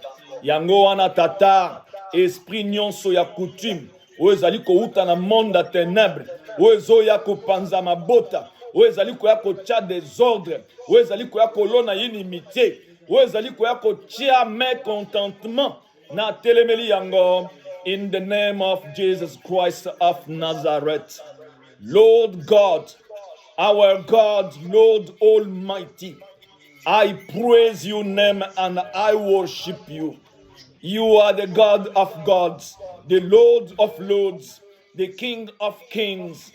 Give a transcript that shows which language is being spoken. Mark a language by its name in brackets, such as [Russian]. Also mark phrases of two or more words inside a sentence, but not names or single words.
[Lingala] Yango wana tata, esprit nyonso ya coutume, oyo ezali kouta na monde ya ténèbre, oyo ezoya kopanza mabota, oyo ezali koya kotia désordre, oyo ezali koya kolona inimité, oyo ezali koya kotia mécontentement na telemeli yango. [English] In the name of Jesus Christ of Nazareth, Lord God, our God, Lord Almighty, I praise your name and I worship you. You are the God of gods, the Lord of lords, the King of kings.